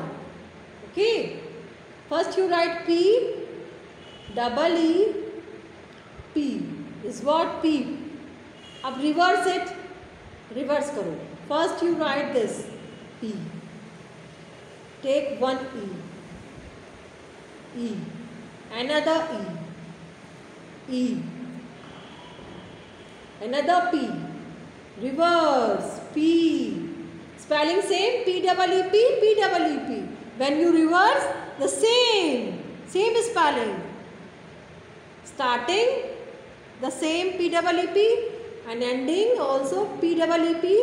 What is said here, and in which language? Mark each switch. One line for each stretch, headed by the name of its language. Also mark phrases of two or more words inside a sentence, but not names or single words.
English: Okay. First you write P, double E, P. Is what P. Ab reverse it. Reverse karo. First you write this P. Take one E. E. Another E. E. Another P. Reverse. P. Spelling same. P double E P. P double E P. When you reverse, the same spelling. Starting the same P double E P and ending also P double E P.